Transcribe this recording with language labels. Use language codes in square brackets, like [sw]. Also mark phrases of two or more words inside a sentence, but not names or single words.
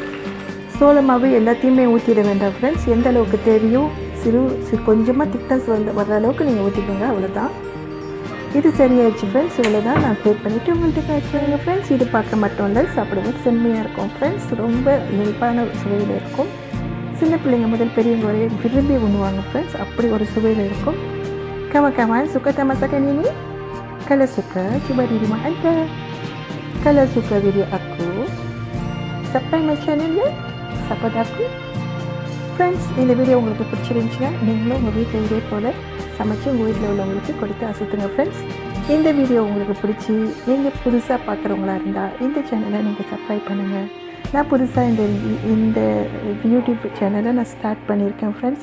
[ta] சோள மாவு எல்லாத்தையுமே ஊற்றிட வேண்டாம் ஃப்ரெண்ட்ஸ். எந்த அளவுக்கு தேவையோ கொஞ்சமாக திக்னஸ் வர்ற அளவுக்கு நீங்கள் ஊற்றிக்கோங்க, அவ்வளோதான். இது சரியாயிடுச்சு ஃப்ரெண்ட்ஸ். இவ்வளோ தான் நான் ப்ளேட் பண்ணிவிட்டு உங்கள்கிட்ட காய்ச்சுவேங்க ஃப்ரெண்ட்ஸ். இது பார்க்க மட்டும் இல்லை, சாப்பிடுவோம் செம்மையாக இருக்கும் ஃப்ரெண்ட்ஸ். ரொம்ப இனிப்பான சுவையில் இருக்கும். சின்ன பிள்ளைங்க முதல் பெரியவங்க வரை விரும்பி உண்ணுவாங்க ஃப்ரெண்ட்ஸ். அப்படி ஒரு சுவையில் இருக்கும். [ms] Kawan-kawan suka tak masakan ini? Kalau suka, cuba di rumah anda. Kalau suka video aku, [en] subscribe my channel ya. [ms] Support aku. [ta] Friends, இந்த வீடியோ உங்களுக்கு பிடிச்சிருந்துச்சுன்னா நீங்களும் உங்கள் வீட்டில் இதே போல் சமைச்சு உங்கள் வீட்டில் உள்ளவங்களுக்கு கொடுத்து அசத்துங்க ஃப்ரெண்ட்ஸ். இந்த வீடியோ உங்களுக்கு பிடிச்சி நீங்கள் புதுசாக பார்க்குறவங்களா இருந்தால் இந்த சேனலை நீங்கள் சப்ஸ்கிரைப் பண்ணுங்கள். நான் புதுசாக இந்த யூடியூப் சேனலை நான் ஸ்டார்ட் பண்ணியிருக்கேன் ஃப்ரெண்ட்ஸ்.